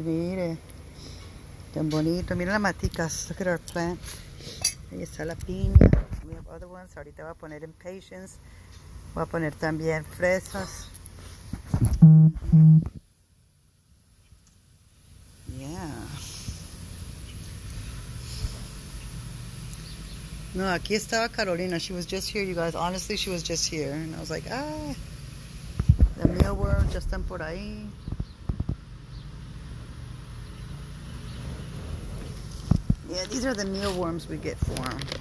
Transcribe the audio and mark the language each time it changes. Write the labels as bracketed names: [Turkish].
[Spanish] Mire, tan bonito. Mira las maticas. [English] Look at our plant. [Spanish] Ahí está la piña. [English] We have other ones. [Spanish] Ahorita voy a poner impatiens. Voy a poner también fresas. [English] Yeah. [Spanish] No, aquí estaba Carolina. [English] She was just here, you guys. Honestly, she was just here. And I was like, the mealworms [Spanish] ya están por ahí. [English] Yeah, these are the mealworms we get for them.